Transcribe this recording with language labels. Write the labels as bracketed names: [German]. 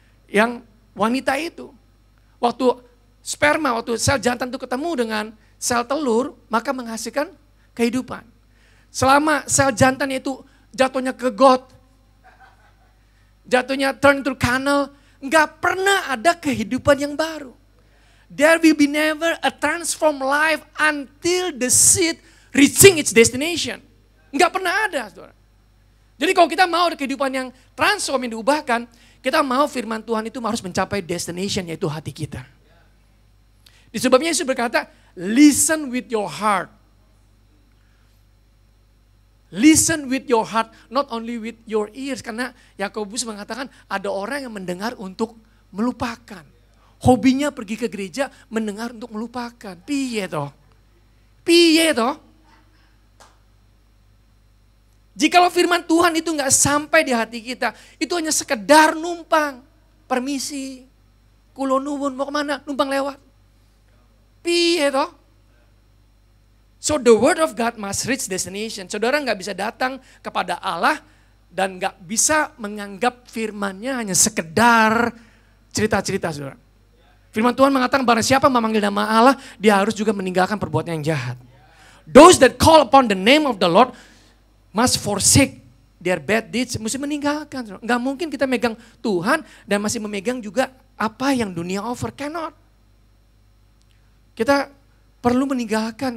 [Indonesian] Yang wanita itu. Waktu sperma, waktu sel jantan itu ketemu dengan sel telur, maka menghasilkan kehidupan. Selama sel jantannya itu jatuhnya ke got, jatuhnya [English] turn to canal, [Indonesian] nggak pernah ada kehidupan yang baru. [English] There will be never a transformed life until the seed reaching its destination. [Indonesian] Nggak pernah ada, saudara. Jadi kalau kita mau ada kehidupan yang transform, yang diubahkan, kita mau firman Tuhan itu harus mencapai destination, yaitu hati kita. Disebabnya Yesus berkata, [English] listen with your heart. Listen with your heart, not only with your ears. [Indonesian] Karena Yakobus mengatakan ada orang yang mendengar untuk melupakan. Hobinya pergi ke gereja, mendengar untuk melupakan. [Javanese] Piye toh? Piye toh? [Indonesian] Jikalau firman Tuhan itu nggak sampai di hati kita, itu hanya sekedar numpang. Permisi, [Javanese] kulo nuwun [Indonesian] mau kemana? Numpang lewat. [Javanese] Piye toh? [English] So the word of God must reach destination. [Indonesian] Saudara nggak bisa datang kepada Allah dan nggak bisa menganggap firman-Nya hanya sekedar cerita-cerita saudara. Firman Tuhan mengatakan barang siapa memanggil nama Allah, dia harus juga meninggalkan perbuatan yang jahat. [English] Those that call upon the name of the Lord must forsake their bad deeds. [Indonesian] Mesti meninggalkan. Nggak mungkin kita megang Tuhan dan masih memegang juga apa yang dunia offer. [English] Cannot. [Indonesian] Kita perlu meninggalkan.